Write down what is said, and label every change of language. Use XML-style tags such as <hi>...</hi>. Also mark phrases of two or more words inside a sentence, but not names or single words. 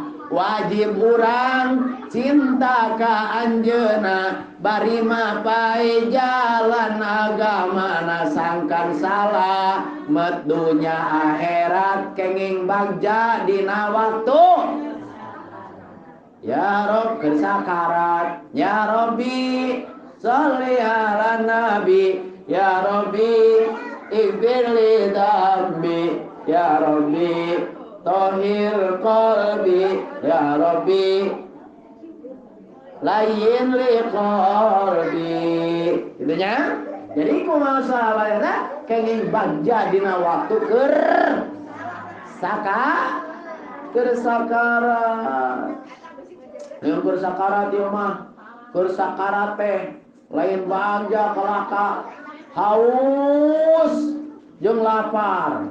<su>Wajib urang cinta ka anjeuna, bari mapai jalan agamana sangkan salah. Met dunya akhirat kenging bagja dina waktu.</su> <ar>يا رب</ar> <su>keur sakarat.</su> <ar>يا رب صل على النبي. يا رب اغفر لي ذنبي. يا رب طهر قلبي يا رب لين لي قلبي.</ar> <id>Itunya.</id> <su>Jadi kumaha sahabatna kenging bagja dina waktu keur sakarat. Yang keur sakarat ieu mah keur sakarat teh lain bagja kelaka haus jeung lapar.</su>